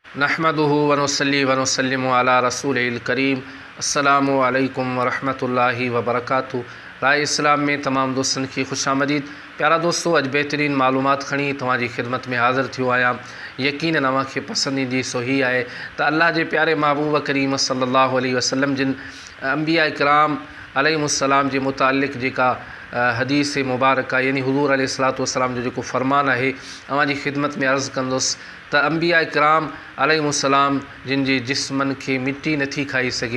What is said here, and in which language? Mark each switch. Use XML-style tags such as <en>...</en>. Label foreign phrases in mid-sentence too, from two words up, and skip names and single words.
<ar>نحمده ونصلي ونسلم على رسول الكريم. السلام عليكم ورحمة الله وبركاته.</ar> <sd>राय इस्लाम में तमाम दोस्तन की खुशामदीद। प्यारा दोस्तों, अज बेहतरीन मालूमात खणी तव्हांजी खिदमत में हाज़िर थियो आहियां। यकीन अव्हांखे पसंद ईंदी सो ही आहे त अल्लाह जे प्यारे महबूब करीम</sd> <ar>صلى الله عليه وسلم</ar> <sd>जिन अंबिया इकराम अलैहिमुस्सलाम जे मुतालिक़ जेका हदीस मुबारक यानी हुज़ूर</sd> <ar>عليه الصلاة والسلام</ar> <sd>जो जेको फ़रमान आहे अव्हांजी खिदमत में अर्ज़ कंदुसि त अंबिया इकराम अलैहिमुस्सलाम जिन जे जिस्मनि खे मिट्टी नथी खाई सघे।</sd>